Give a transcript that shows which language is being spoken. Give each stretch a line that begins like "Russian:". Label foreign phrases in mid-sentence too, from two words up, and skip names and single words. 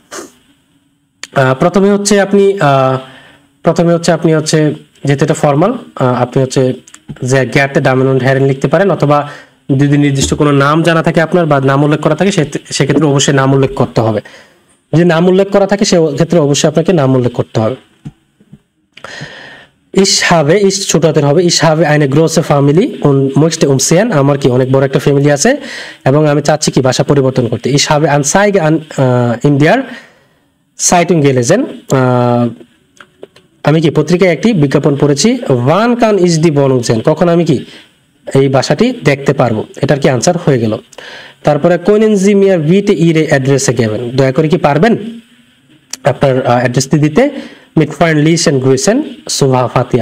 Bangla: প্রথমে হচ্ছে আপনি হচ্ছে যেহেতু এটা ফর্মাল, আপনি হচ্ছে যে
German: Geehrte Damen und Herren
Bangla: লিখতে পারেন, অথবা যদি নির্দিষ্ট কোনো নাম জানা থাকে আপনার বা নাম উল্লেখ করা থাকে সেক্ষেত্রে অবশ্যই নাম উল্লেখ করতে হবে। যদি নাম উল্লেখ করা থাকে সেক্ষেত্রে অবশ্যই আপনাকে নাম উল্লেখ করতে হবে।
German: Ich habe, ich
Bangla: ছোট হাতের হবে,
German: ich habe eine große Family und möchte umziehen,
Bangla: আমার কি অনেক বড় একটা ফ্যামিলি আছে এবং আমি চাচ্ছি কি বাসা পরিবর্তন করতে।
German: Ich habe Anzeige in der Zeitung gelesen,
Bangla: আমি কি পত্রিকায় একটি বিজ্ঞাপন পড়েছি।
German: wann kann ich die Wohnung sehen,
Bangla: কখন আমি কি এই বাসাটি দেখতে পারবো, এটার কি আনসার হয়ে গেল। তারপরে
German: können Sie mir bitte Ihre Adresse geben,
Bangla: দয়া করে কি পারবেন আপনার অ্যাড্রেসটি দিতে,
German: mit freundlichen Grüßen
Bangla: সুভা ফাতিয়া।